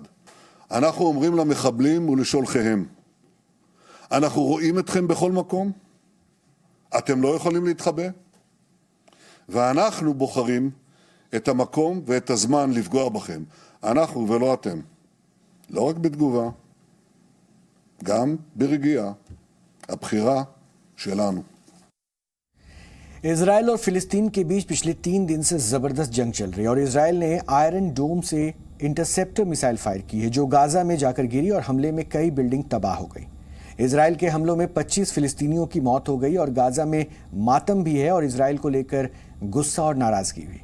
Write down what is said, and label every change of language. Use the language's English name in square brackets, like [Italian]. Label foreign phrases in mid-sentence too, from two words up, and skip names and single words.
[Hebrew] אנחנו אומרים למחבלים ולשולחיהם, אנחנו רואים אתכם בכל מקום, אתם לא יכולים להתחבא, ואנחנו בוחרים את המקום ואת הזמן לפגוע בכם, אנחנו ולא אתם, לא רק בתגובה, גם ברגיעה, הבחירה שלנו. [Hindi] इजराइल और फिलिस्तीन के बीच पिछले 3 दिन से जबरदस्त जंग चल रही है और इजराइल ने आयरन डोम से [English] interceptor missile fire [Hindi] की है, जो गाजा में जाकर गिरी और हमले में कई बिल्डिंग तबाह हो गई। इजराइल के हमलों में 25 फिलिस्तीनियों की मौत हो गई और गाजा में मातम भी है और इजराइल को लेकर गुस्सा और नाराजगी हुई।